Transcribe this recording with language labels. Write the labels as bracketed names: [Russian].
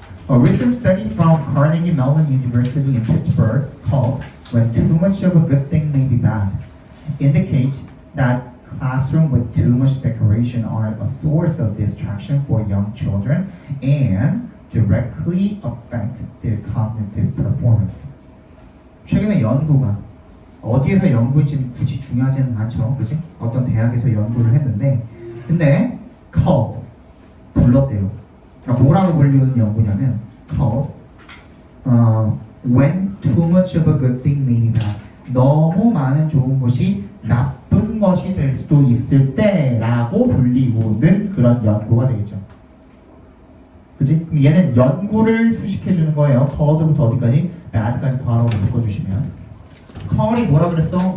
[English] A recent study from Carnegie Mellon University in Pittsburgh called When Too Much of a Good Thing May Be Bad indicates that classrooms with too much decoration are a source of distraction for young children and directly affect their cognitive performance. [Korean] 최근에 연구가 어디에서 연구인지는 굳이 중요하지는 않죠, 그지? 어떤 대학에서 연구를 했는데, 근데 called 불렀대요. 그러니까 뭐라고 불리는 연구냐면 [English] called when too much of a good thing may be bad. [Korean] 너무 많은 좋은 것이 나쁜 것이 될 수도 있을 때라고 불리우는 그런 연구가 되겠죠. 그치? 그럼 얘는 연구를 수식해 주는 거예요. called부터 어디까지? bad까지 바로 묶어주시면. call이 뭐라 그랬어?